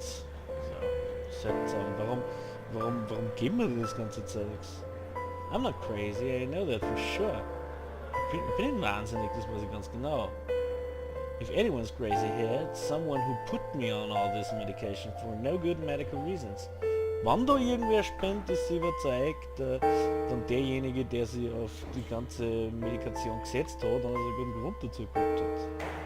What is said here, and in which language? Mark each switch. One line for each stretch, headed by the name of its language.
German: So, warum geben wir das ganze Zeugs?
English: I'm not crazy, I know that for sure.
German: Ich bin nicht wahnsinnig, das weiß ich ganz genau.
English: If anyone's crazy here, it's someone who put me on all this medication for no good medical reasons.
German: Wenn da irgendwer spinnt, ist sie überzeugt, dann derjenige, der sie auf die ganze Medikation gesetzt hat und also einen guten Grund dazu gehabt hat.